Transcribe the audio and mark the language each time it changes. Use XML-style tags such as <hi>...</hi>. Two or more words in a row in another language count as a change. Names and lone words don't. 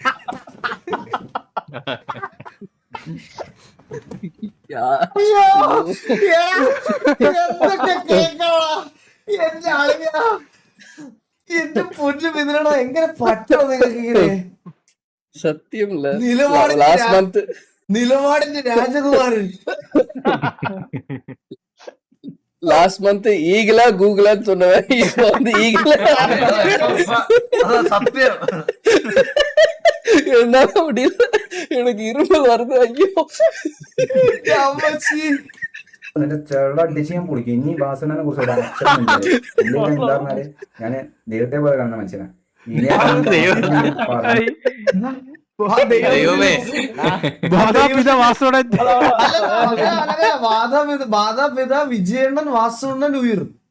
<ml>എന്റെ പൊന്നു ബിന്ദുരാണോ, എങ്ങനെ പറ്റോ നിങ്ങൾക്ക് ഇങ്ങനെ? സത്യം നിലപാടിന്റെ രാജകുമാരൻ.</ml> <ta>லாஸ்ட் மந்த் ஈகிளா கூகுளான்னு சொன்னவன் இப்ப வந்து ஈகிளா</ta> <ml>സത്യം.</ml> <ta>என்னால முடியல, எனக்கு இருமல் வருது. ஐயோ</ta> <ml>നിന്റെ ചെള്ള അടിച്ച് ഞാൻ പൊളിക്കും. ഇനി വാസണ്ണനെ കുറിച്ച് ഒരു അക്ഷരം എന്താ പറഞ്ഞാല് ഞാന് ദൈവത്തെ പോലെ കാണുന്ന മനുഷ്യനാ. മാതാപിത വിജയണ്ണൻ വാസുണ്ണൻ ഉയർ.</ml>